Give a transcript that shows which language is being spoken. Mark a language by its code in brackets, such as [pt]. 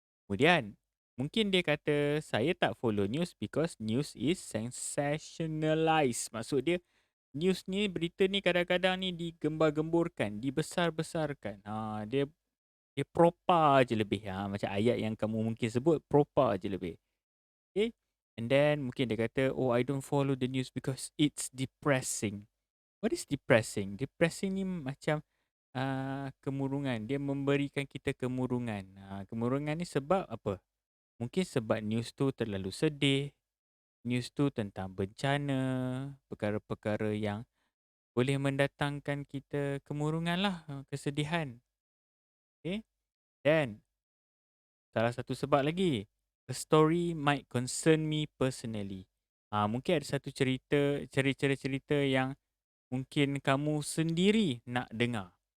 [ms] Kemudian, mungkin dia kata, saya tak follow news [en] because news is sensationalized. [ms] Maksud dia, news ni, berita ni kadang-kadang ni digembar-gemburkan, dibesar-besarkan. Dia propa je lebih. Macam ayat yang kamu mungkin sebut, propa je lebih. [en] Okay? And then, [ms] mungkin dia kata, [en] I don't follow the news because it's depressing. What is depressing? Depressing [ms] ni macam kemurungan. Dia memberikan kita kemurungan. Kemurungan ni sebab apa? Mungkin sebab news tu terlalu sedih. News tu tentang bencana. Perkara-perkara yang boleh mendatangkan kita kemurungan lah. Kesedihan. Okay? Dan salah satu sebab lagi. [en] A story might concern me personally. [ms] Mungkin ada satu cerita yang mungkin kamu sendiri nak dengar.